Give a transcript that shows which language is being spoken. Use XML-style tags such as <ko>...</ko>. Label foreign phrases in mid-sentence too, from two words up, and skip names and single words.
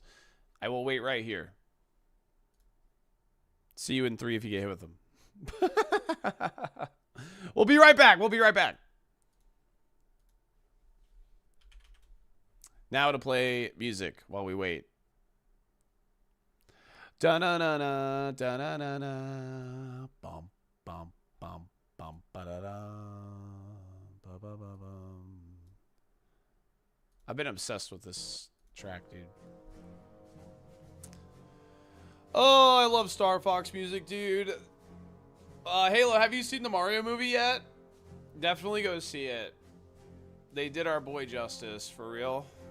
<en>I will wait right here. See you in 3 if you get hit with them. We'll be right back. We'll be right back. Now to play music while we wait. Da-na-na-na, da-na-na-na, bum, bum, bum, bum, ba-da-da, ba-ba-ba-bum. I've been obsessed with this track, dude. Oh, I love Star Fox music, dude. Halo, have you seen the Mario movie yet? Definitely go see it. They did our boy justice, for real.</en>